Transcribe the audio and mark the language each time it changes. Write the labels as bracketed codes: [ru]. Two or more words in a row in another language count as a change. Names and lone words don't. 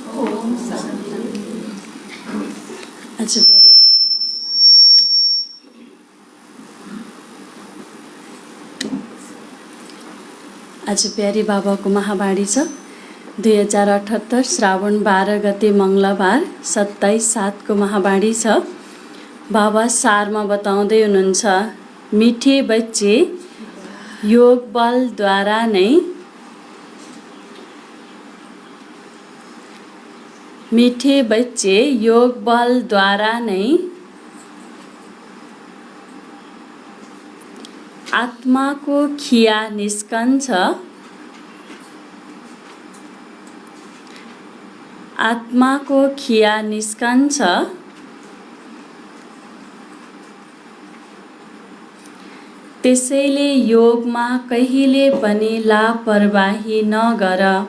[ne] आज प्यारी बाबाको महावाणी छ 2078 श्रावण 12 गते मंगलबार 27/7 को महावाणी छ। बाबा सारमा बताउँदै हुनुहुन्छ, [hi] मिठे बच्चे [ne] योग बलद्वारा नै [hi] मीठे बच्चे [ne] योग बल द्वारा नै आत्मा को खिया निस्कन्छ। आत्मा को खिया निस्कन्छ। त्यसैले योगमा कहिले पनि लापरवाही नगर।